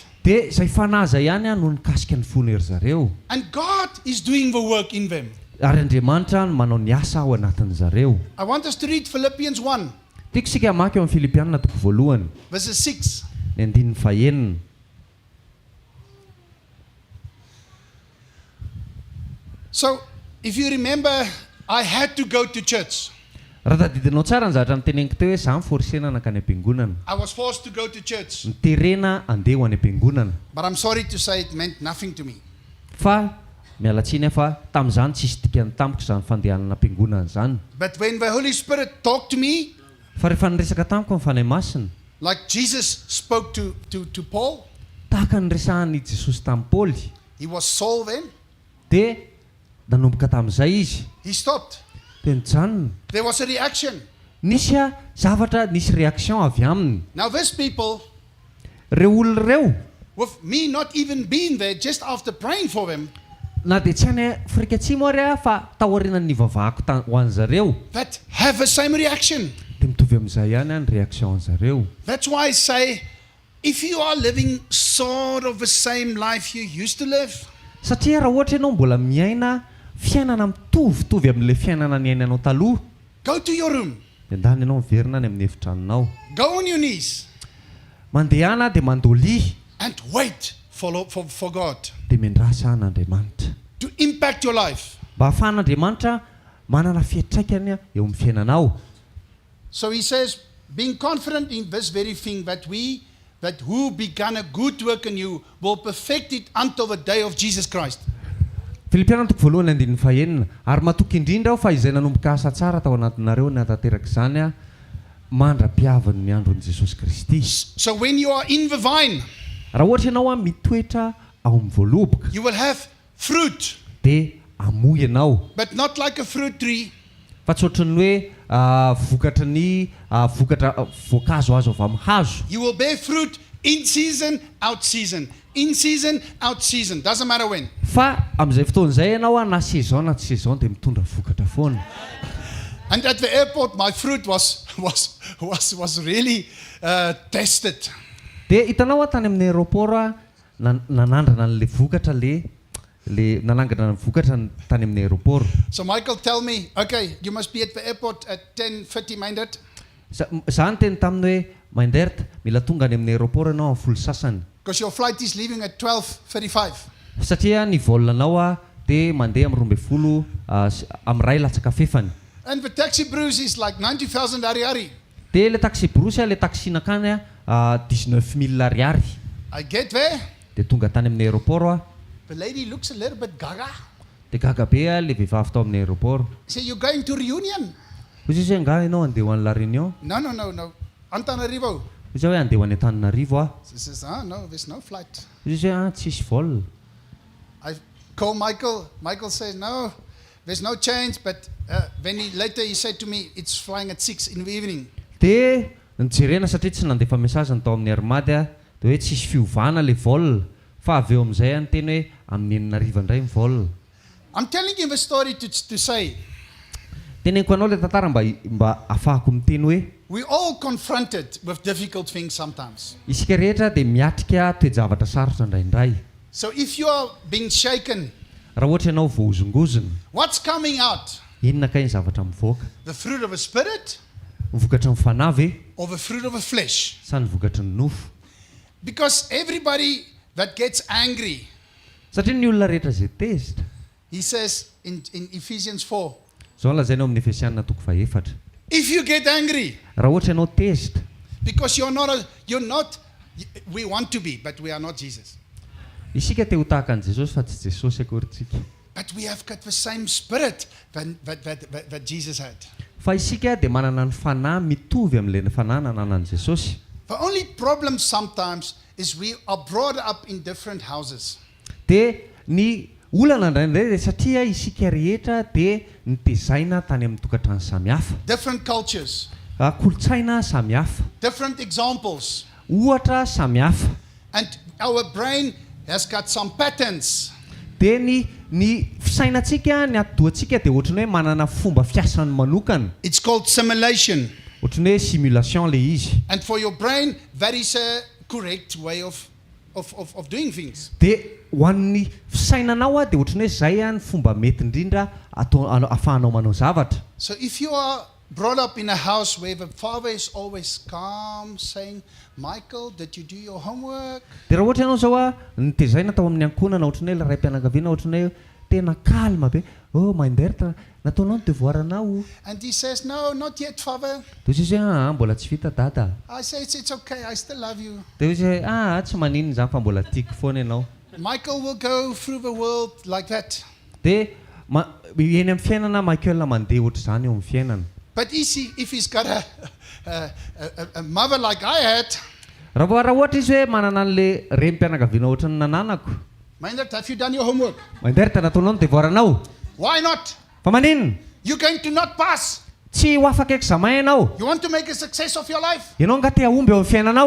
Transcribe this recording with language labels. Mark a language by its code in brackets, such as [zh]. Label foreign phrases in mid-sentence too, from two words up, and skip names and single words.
[mg] De zay fanaza ihany no nikasika ny fony ry zareo. [en] And God is doing the work in them. [mg] Ary Andriamanitra no manao ny asa ao anatin' zareo. [en] I want us to read Philippians 1, [mg] Tiako sika hamaky eo amin'ny Filipianina toko voalohany, [en] verses 6. [mg] ny andininy fahenina. [en] So, if you remember, I had to go to church. [mg] Raha tadidinao tsara ny zavatra niteneniko teo hoe za miforsena nakany am-piangonana. [en] I was forced to go to church. [mg] Niterena andeha ho any am-piangonana. [en] But I'm sorry to say it meant nothing to me. [mg] Fa miala tsiny fa tamin'izany tsisy dikany tampoka izany fandehanana am-piangonana izany. [en] But when the Holy Spirit talked to me, [mg] Fa rehefa niresaka tamiko amin'ny fanahy masina, [en] like Jesus spoke to Paul, [mg] tahaka niresahany Jesosy tamin'ny Paoly, [en] he was Saul then, [mg] dia nanomboka tamin'izay izy. [en] he stopped. [mg] Dia nijanona. [en] There was a reaction. [mg] Nisy zavatra, nisy réaction avy aminy. [en] Now these people, [mg] Reo olona reo, [en] with me not even being there, just after praying for them, [mg] na dia tsy any Afrika Atsimo ary fa taorian'ny vavahako ho an'zareo, [en] that have the same reaction. [mg] dia mitovy amin'izay ihany ny réaction an'zareo. [en] That's why I say, if you are living sort of the same life you used to live, [mg] Satria raha ohatra ianao mbola miaina fiainana mitovitovy amin'ilay fiainana niainanao taloha, [en] go to your room, [mg] dia andany ianao miverina any amin'ny efitranonao. [en] go on your knees, [mg] Mandehana dia mandolia, [en] and wait for God [mg] dia miandrasa an'Andriamanitra. [en] to impact your life. [mg] Mba ahafahan'Andriamanitra manana fiantraikany eo amin'ny fiainanao. [en] So he says, being confident in this very thing, that who began a good work in you will perfect it until the day of Jesus Christ. [mg] Filipianina toko voalohany andininy fahenina, ary matoky indrindra aho fa izay nanomboka asa tsara tao anatinareo ny hatanteraka izany mandra-piavany ny andron'i Jesosy Kristy. [en] So when you are in the vine, [mg] Raha ohatra ianao mitoetra ao amin'ny voaloboka, [en] you will have fruit, [mg] dia amoy ianao. [en] but not like a fruit tree. [mg] Fa tsy ohatran'ny hoe vokatra ny vokatra voankazo azo avy amin'ny hazo. [en] You will bear fruit in season, out season. In season, out season. Doesn't matter when. [mg] Fa amin'izay fotoan'izay ianao na saison na tsy saison dia mitondra vokatra foana. [en] And at the airport, my fruit was really tested. [mg] Dia hitanao tany amin'ny aéroport nanandrana an'ilay vokatra le nanangana ny vokatra tany amin'ny aéroport. [en] So Michael tell me, okay, you must be at the airport at 10:30 Myndert. [mg] Za ny teny taminy hoe Myndert, mila tonga any amin'ny aéroport ianao amin'ny folo sasany. [en] Because your flight is leaving at 12:35. [mg] Satria ny vol anao dia mandeha amin'ny 12 amin'ny ray latsaka fefany. [en] And the taxi bruise is like 90,000 ariary. [mg] Dia le taxi brosy le taxi nakany 19,000 ariary. [en] I get there. [mg] Dia tonga tany amin'ny aéroport [en] The lady looks a little bit gaga. [mg] dia gaga be le vehivavy tao amin'ny aéroport. [en] Say, you're going to reunion? [mg] Izy hoe nga ianao andeha ho an'ny La Réunion? [en] No. Antananarivo. [mg] Izy hoe andeha ho any Antananarivo [en] She says, no, there's no flight. [mg] Izy hoe tsisy vol. [en] I call Michael. Michael says, no, there's no change. But later he said to me, it's flying at 6 in the evening. [mg] Dia nijerena satria tsy nandefa mesazany tao amin'ny Armady dia hoe tsisy fiovana le vol. Fa avy eo amin'izay ny teny hoe amin'ny 9 indray ny vol. [en] I'm telling you the story to say, [mg] Teneniko anao le tantara mba ahafahako miteny hoe [en] we all confronted with difficult things sometimes. [mg] isika rehetra dia miatrika toe-javatra sarotra indraindray. [en] So if you are being shaken, [mg] Raha ohatra ianao voazongozona, [en] what's coming out? [mg] inona kay ny zavatra mivoaka? [en] The fruit of the Spirit [mg] Ny vokatra ny fanahy ve [en] or the fruit of the flesh? [mg] sa ny vokatra ny nofo? [en] Because everybody that gets angry, [mg] Satria ny olona rehetra izay tezitra, [en] he says in Ephesians 4, [mg] izao lazainao amin'ny Efesianina toko 4. [en] if you get angry, [mg] Raha ohatra ianao tezitra, [en] because we want to be, but we are not Jesus. [mg] isika te ho tahaka an' Jesosy fa tsy Jesosy akorintsika. [en] But we have got the same spirit that Jesus had. [mg] Fa isika dia manana ny fanahy mitovy amin'ilay fanahy nananan'i Jesosy. [en] The only problem sometimes is we are brought up in different houses. [mg] Dia ny olana indraindray satria isika rehetra dia nitezaina tany amin'ny tokantrano samihafa [en] different cultures, [mg] kolotsaina samihafa [en] different examples. [mg] ohatra samihafa [en] And our brain has got some patterns. [mg] dia ny fisainantsika ny atodoantsika dia ohatrany hoe manana fomba fiasany manokana [en] It's called simulation. [mg] ohatrany hoe simulation le izy [en] And for your brain, that is a correct way of doing things. [mg] dia ho an'ny fisainanao dia ohatrany hoe zay ny fomba mety indrindra ahafahanao manao zavatra [en] So if you are brought up in a house where the father is always calm, saying, Michael, did you do your homework? [mg] dia raha ohatra ianao zao a nitezaina tao amin'ny ankonana ohatrany hoe ray mpianakaviana ohatrany hoe tena kalma be Myndert nataonao ny devoiranao [en] And he says, no, not yet, father. [mg] dia izy hoe mbola tsy vita dada [en] I say, it's okay, I still love you. [mg] dia izy hoe tsy maninona zany fa mbola tiako foana ianao [en] Michael will go through the world like that. [mg] dia eny amin'ny fiainana Michael mandeha ohatr' zany eo amin'ny fiainana [en] But if he's got a mother like I had, [mg] raha ohatra izy hoe manana an'le rem-pianakaviana ohatry ny nananako [en] Myndert, have you done your homework? [mg] Myndert nataonao ny devoiranao [en] Why not? [mg] fa maninona [en] You're going to not pass. [mg] tsy ho afaka examen ianao [en] You want to make a success of your life? [mg] ianao nga te ahomby eo amin'ny fiainanao